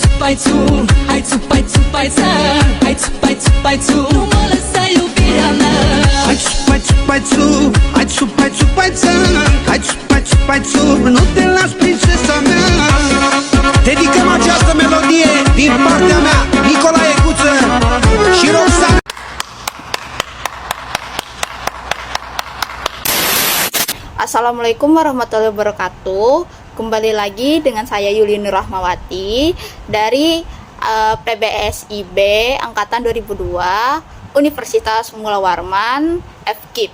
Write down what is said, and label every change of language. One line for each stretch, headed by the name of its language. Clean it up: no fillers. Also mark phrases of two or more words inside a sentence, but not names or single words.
Romanian: Nu te las, prințesa mea. Dedicăm această melodie din partea mea, Nicolae Guță și Roxana.
Arabic: السلام عليكم ورحمة الله وبركاته.
Indonesian: Kembali lagi dengan saya Yuli Nur Rahmawati dari PBSIB Angkatan 2002 Universitas Mula Warman FKIP.